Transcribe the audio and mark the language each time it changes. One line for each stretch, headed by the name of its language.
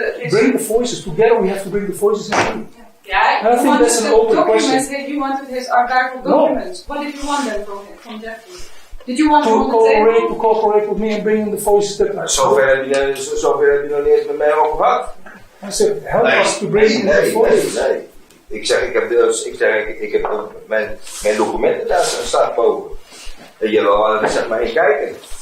English: Bring the voices together. We have to bring the voices in. Yeah, and I think that's an open question. That you wanted his archival documents. What did you want then from Jeffrey? Did you want to cooperate with me and bring in the voices that are
Dutch: zover heb je nog niet eens met mij over gehad.
English: I said, help us to bring in the voices.
Dutch: Nee. Ik heb mijn documenten daar staan boven. En je wil zeg maar eens kijken.